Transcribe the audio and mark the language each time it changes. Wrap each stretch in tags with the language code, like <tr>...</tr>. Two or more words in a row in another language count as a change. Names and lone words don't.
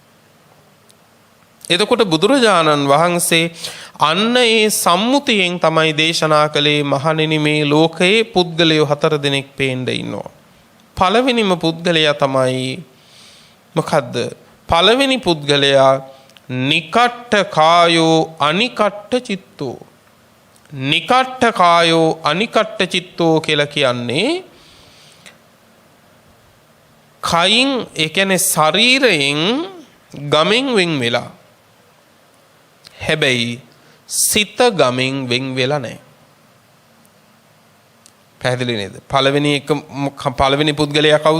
<si>එතකොට බුදුරජාණන් වහන්සේ අන්න ඒ සම්මුතියෙන් තමයි දේශනා කළේ මහණෙනි මේ ලෝකයේ පුද්ගලයෝ 4 දෙනෙක් පේන්න ඉන්නවා. පළවෙනිම පුද්ගලයා තමයි මොකද්ද? පළවෙනි පුද්ගලයා</si> <pi>නිකට්ඨ කායෝ අනිකට්ඨ චිත්තෝ. නිකට්ඨ කායෝ අනිකට්ඨ චිත්තෝ</pi> <si>කියලා කියන්නේ කයින් ඒ කියන්නේ ශරීරයෙන් ගමෙන් වෙන් වෙලා හැබැයි සිත ගමෙන් වෙන් වෙලා නැහැ. පැහැදිලි නේද? පළවෙනි පුද්ගලයා කවුද?</si>